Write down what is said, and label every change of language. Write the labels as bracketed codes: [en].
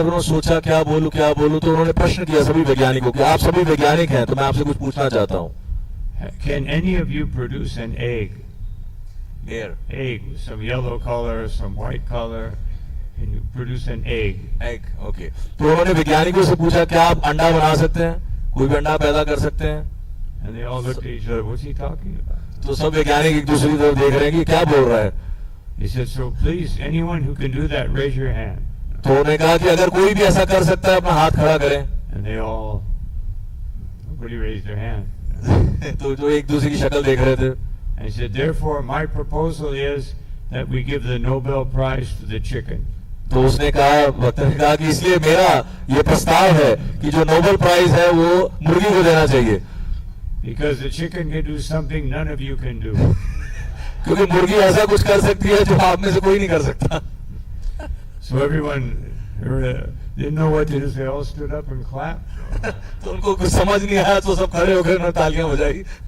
[hi] उन्होंने सोचा क्या बोलूं तो उन्होंने प्रश्न किया सभी वैज्ञानिकों को, आप सभी वैज्ञानिक हैं तो मैं आपसे कुछ पूछना चाहता हूँ. [en] Can any of you produce an egg? Egg, some yellow color, some white color. Can you produce an egg? Okay. [hi] तो उन्होंने वैज्ञानिकों से पूछा क्या आप अंडा बना सकते हैं, कोई भी अंडा पैदा कर सकते हैं. [en] And they all looked at each other. What's he talking about? [hi] तो सब वैज्ञानिक एक दूसरे की तरफ देख रहे हैं कि क्या बोल रहा है. [en] He said, "So please, anyone who can do that, raise your hand." [hi] तो उन्होंने कहा कि अगर कोई भी ऐसा कर सकता है अपना हाथ खड़ा करें. [en] And nobody raised their hand. [hi] तो जो एक दूसरे की शक्ल देख रहे थे. [en] And he said, "Therefore, my proposal is that we give the Nobel Prize to the chicken." [hi] तो उसने कहा, भक्त ने कहा कि इसलिए मेरा ये प्रस्ताव है कि जो नोबेल प्राइज है वो मुर्गी को देना चाहिए. [en] Because the chicken can do something none of you can do. [hi] क्योंकि मुर्गी ऐसा कुछ कर सकती है जो आप में से कोई नहीं कर सकता. [en] So everyone didn't know what to do. They all stood up and clapped. [hi] तो उनको कुछ समझ नहीं आया तो सब खड़े होकर उन्होंने तालियां बजाई.